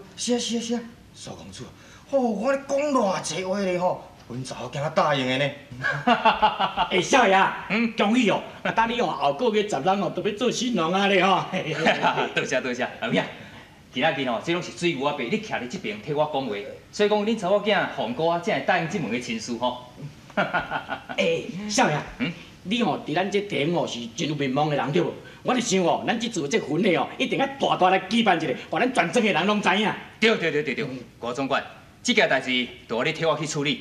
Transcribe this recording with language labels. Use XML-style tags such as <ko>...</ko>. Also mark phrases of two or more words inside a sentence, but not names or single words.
<nan>是啊，苏公主，我咧讲偌济话咧吼，阮查某囝答应的呢。哎，少爷，恭喜哦！等你哦，后个月10人哦，都要做新郎啊咧吼。多谢，后影。今仔日吼，这拢是水牛仔伯，你徛伫这边替我讲话，所以讲恁查某囝红哥啊，才会答应这门的亲事吼。哎，少爷，你哦，伫咱这厅哦是真有面望的人对无？我就想哦，咱这次这婚礼哦，一定要大来举办一个，互咱全庄的人拢知影。对，郭总管，这件代志就你替我去处理。</nan>